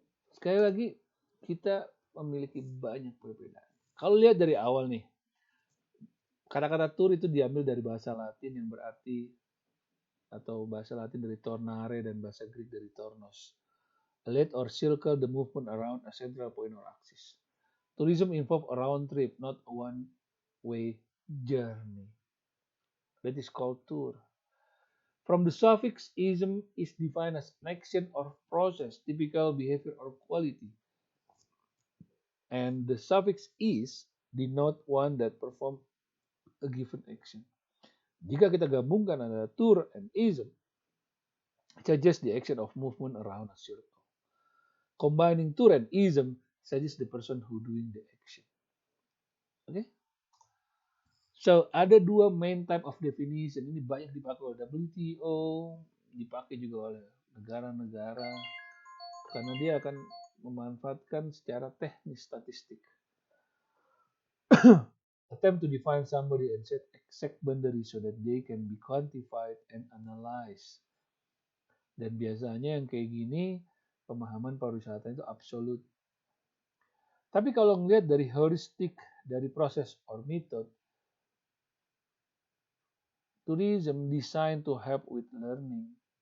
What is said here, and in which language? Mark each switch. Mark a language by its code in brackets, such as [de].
[id] Sekali lagi, kita memiliki banyak perbedaan. Kalau lihat dari awal nih, kata-kata tour itu diambil dari bahasa Latin yang berarti atau bahasa Latin dari tornare dan bahasa Greek dari tornos. [en] Lead or circle the movement around a central point or axis. Tourism involves a round trip, not a one-way journey. That is called tour. From the suffix ism is defined as an action or process, typical behavior or quality. And the suffix is denote one that perform a given action. [id] Jika kita gabungkan antara [en] tour and ism, suggests the action of movement around a circle. Combining tour and ism suggests the person who doing the action. Okay? [id] So ada dua [en] main type of definition. [id] Ini banyak dipakai oleh WTO, dipakai juga oleh negara-negara karena dia akan memanfaatkan secara teknis statistik. [en] Attempt to define somebody and set exact boundaries so that they can be quantified and analyzed. [id] Dan biasanya yang kayak gini, pemahaman pariwisata itu absolut. Tapi kalau ngelihat dari heuristik, dari proses [en] or method, tourism designed to help with learning.